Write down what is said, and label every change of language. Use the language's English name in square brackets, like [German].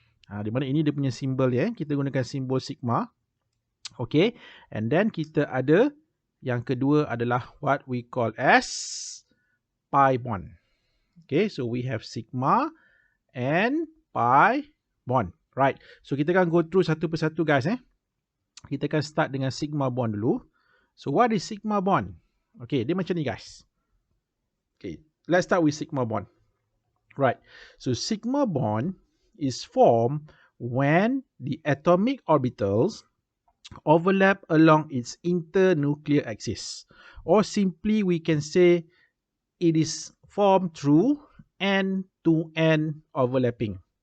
[Malay] Di mana ini dia punya simbol ya. Kita gunakan simbol sigma. Okay, [English] and then [Malay] kita ada yang kedua adalah [English] what we call as pi bond. Okay, so we have sigma and pi bond. [Malay] Right, so kita akan [English] go through [Malay] satu persatu guys. Kita akan start dengan sigma bond dulu. [English] So what is sigma bond? Okay, [Malay] dia macam ni [English] guys. Okay, let's start with sigma bond. Right, so sigma bond is formed when the atomic orbitals overlap along its internuclear axis, or simply we can say it is formed through end-to-end overlapping.